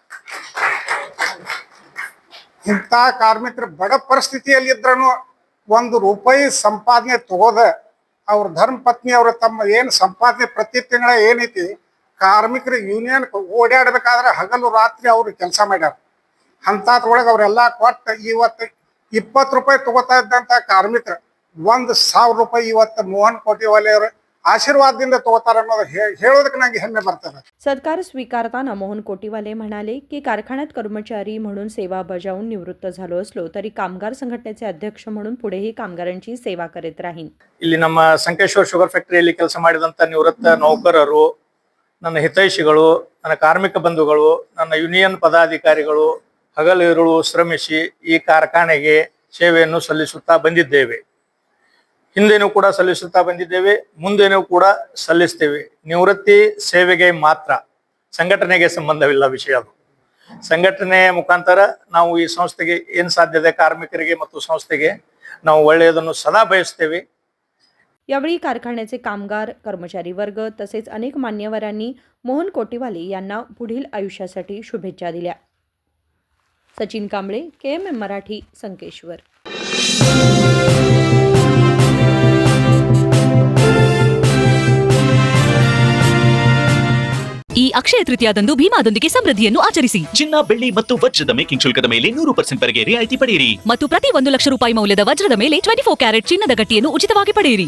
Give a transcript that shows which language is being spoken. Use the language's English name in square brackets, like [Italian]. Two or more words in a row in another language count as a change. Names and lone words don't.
[Kannada] ಇಂಥ ಕಾರ್ಮಿಕರು ಬಡ ಪರಿಸ್ಥಿತಿಯಲ್ಲಿ ಇದ್ರೂ ₹1 ಸಂಪಾದನೆ ತಗೋದ ಅವ್ರ ಧರ್ಮ ಪತ್ನಿ ಅವ್ರ ತಮ್ಮ ಏನು ಸಂಪಾದನೆ ಪ್ರತಿ ತಿಂಗಳ ಏನೈತಿ ಕಾರ್ಮಿಕರು ಯೂನಿಯನ್ ಓಡಾಡ್ಬೇಕಾದ್ರೆ ಹಗಲು ರಾತ್ರಿ ಅವ್ರು ಕೆಲಸ ಮಾಡ್ಯಾರ. ಅಂಥದ್ರೊಳಗೆ ಅವರೆಲ್ಲ ಕೊಟ್ಟು ಇವತ್ತು ₹20 ತಗೋತಾ ಇದ್ದಂಥ ಕಾರ್ಮಿಕರು ₹1,000 ಇವತ್ತು मोहन कोटीवाले ಅವರು आशीर्वादದಿಂದ तोगतार ಅನ್ನೋದು ಹೇಳೋದಕ್ಕೆ ನನಗೆ ಹೆಮ್ಮೆ ಬರ್ತದೆ. [Marathi] सत्कार स्वीकारताना मोहन कोटीवाले म्हणाले की कारखान्यात कर्मचारी म्हणून सेवा बजावून निवृत्त झालो असलो तरी कामगार संघटनेचे अध्यक्ष म्हणून पुढेही कामगारांची सेवा करीत राहीन. [Kannada] ಇಲ್ಲಿ ನಮ್ಮ ಸಂಕೇಶ್ವರ ಶುಗರ್ ಫ್ಯಾಕ್ಟರಿಯಲ್ಲಿ ಕೆಲಸ ಮಾಡಿದಂತ ನಿವೃತ್ತ ನೌಕರರು, ನನ್ನ ಹಿತೈಷಿಗಳು, ನನ್ನ ಕಾರ್ಮಿಕ ಬಂಧುಗಳು, ನನ್ನ ಯೂನಿಯನ್ ಪದಾಧಿಕಾರಿಗಳು ಹಗಲಿರುಳು ಶ್ರಮಿಸಿ ಈ ಕಾರ್ಖಾನೆಗೆ ಸೇವೆಯನ್ನು ಸಲ್ಲಿಸುತ್ತಾ ಬಂದಿದ್ದೇವೆ. ಹಿಂದೇನೂ ಕೂಡ ಸಲ್ಲಿಸುತ್ತಾ ಬಂದಿದ್ದೇವೆ, ಮುಂದೇನೂ ಕೂಡ ಸಲ್ಲಿಸ್ತೇವೆ. ನಿವೃತ್ತಿ ಸೇವೆಗೆ ಮಾತ್ರ, ಸಂಘಟನೆಗೆ ಸಂಬಂಧವಿಲ್ಲ ವಿಷಯ. ಅದು ಸಂಘಟನೆಯ ಮುಖಾಂತರ ನಾವು ಈ ಸಂಸ್ಥೆಗೆ ಏನು ಸಾಧ್ಯತೆ ಕಾರ್ಮಿಕರಿಗೆ ಮತ್ತು ಸಂಸ್ಥೆಗೆ ನಾವು ಒಳ್ಳೆಯದನ್ನು ಸದಾ ಬಯಸ್ತೇವೆ. [Marathi] यावेळी कारखान्याचे कामगार, कर्मचारी वर्ग तसेच अनेक मान्यवरांनी मोहन कोटीवाले यांना पुढील आयुष्यासाठी शुभेच्छा दिल्या. सचिन कांबळे, KMM मराठी, संकेश्वर. [Kannada] ಈ ಅಕ್ಷಯ ತೃತೀಯದಂದು ಭೀಮಾದೊಂದಿಗೆ ಸಮೃದ್ಧಿಯನ್ನು ಆಚರಿಸಿ. ಚಿನ್ನ, ಬೆಳ್ಳಿ ಮತ್ತು ವಜ್ರದ ಮೇಕಿಂಗ್ ಶುಲ್ಕದ ಮೇಲೆ 100% ವರೆಗೆ ರಿಯಾಯಿತಿ ಪಡೆಯಿರಿ ಮತ್ತು ಪ್ರತಿ ₹1,00,000 ಮೌಲ್ಯದ ವಜ್ರದ ಮೇಲೆ 24 ಕ್ಯಾರೆಟ್ ಚಿನ್ನದ ಗಟ್ಟಿಯನ್ನು ಉಚಿತವಾಗಿ ಪಡೆಯಿರಿ.